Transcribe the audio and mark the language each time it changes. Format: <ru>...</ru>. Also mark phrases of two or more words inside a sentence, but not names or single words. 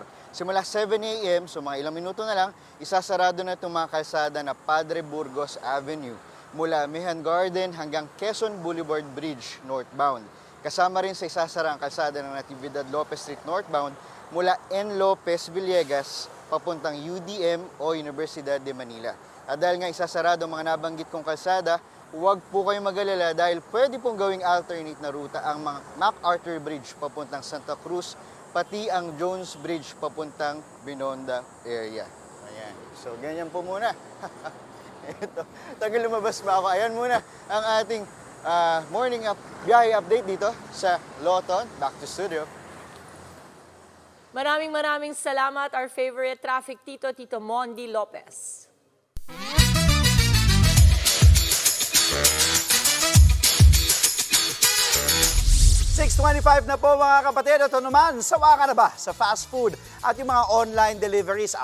<tl>Simula 7 a.m., so mga ilang minuto na lang, isasarado na itong mga kalsada na Padre Burgos Avenue mula Mehan Garden hanggang Quezon Boulevard Bridge northbound. Kasama rin sa isasarang kalsada ng Natividad Lopez Street northbound mula N. Lopez Villegas papuntang UDM o Universidad de Manila. At dahil nga isasarado ang mga nabanggit kong kalsada, huwag po kayong mag-alala dahil pwede pong gawing alternate na ruta ang mga MacArthur Bridge papuntang Santa Cruz pati ang Jones Bridge papuntang Binondo area. Ayan. So, ganyan po muna. Ito, tagal lumabas pa ako. Ayan muna ang ating biyahe update dito sa Lawton.</tl> <en>Back to studio.</en> <tl>Maraming salamat,</tl> <en>our favorite traffic</en> <tl>Tito Mondi Lopez. 6:25 na po mga kapatid. Ito naman, sawa ka na ba sa</tl> <en>fast food</en> <tl>at yung mga</tl> <en>online deliveries?</en>